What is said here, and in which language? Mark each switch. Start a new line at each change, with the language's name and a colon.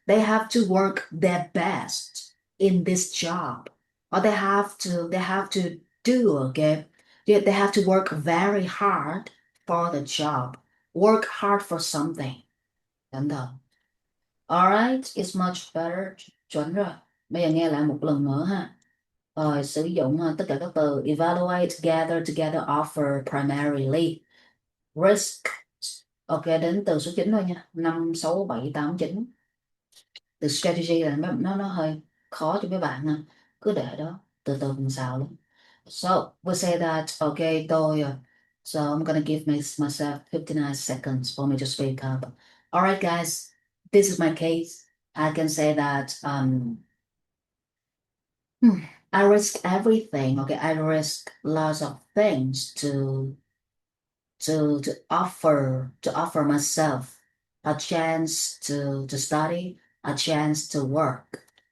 English: They have to work their best in this job. Or they have to do, okay? They have to work very hard for the job. Work hard for something.
Vietnamese: Đúng không?
English: Alright, it's much better.
Vietnamese: Chuẩn rồi. Bây giờ nghe lại một lần nữa ha. Sử dụng tất cả các từ evaluate, together, offer, primarily, risk. Ok, đến từ số 9 thôi nha. 5, 6, 7, 8, 9. Từ strategy là nó hơi khó cho mấy bạn ha. Cứ để đó, từ từ mình xào luôn.
English: So, we say that, okay, so I'm gonna give myself 59 seconds for me to speak up. Alright, guys, this is my case. I can say that I risk everything. Okay, I risk lots of things to offer myself a chance to study, a chance to work.